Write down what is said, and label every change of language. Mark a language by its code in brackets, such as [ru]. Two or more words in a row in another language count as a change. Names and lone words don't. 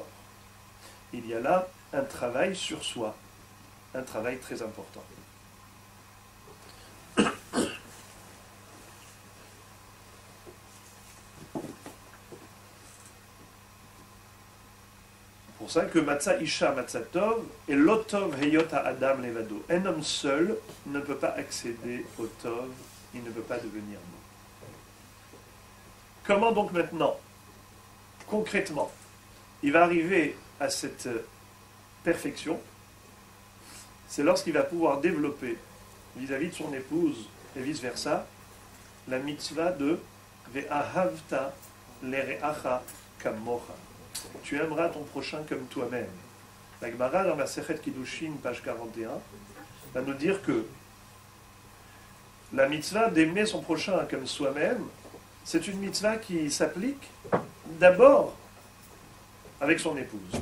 [fr] Il y a là un travail sur soi, un travail très important. C'est pour ça que [he] מצא אשה מצא טוב [fr] et [he] לא טוב היות האדם לבדו. [fr] Un homme seul ne peut pas accéder au Tov, il ne peut pas devenir bon. Comment donc maintenant, concrètement, il va arriver à cette perfection? C'est lorsqu'il va pouvoir développer vis-à-vis de son épouse et vice-versa la mitzvah de [he] ואהבת לרעך כמוך. [fr] Tu aimeras ton prochain comme toi-même. La Gemara dans la Sechet Kiddushin, page 41, va nous dire que la mitzvah d'aimer son prochain comme soi-même, c'est une mitzvah qui s'applique d'abord avec son épouse.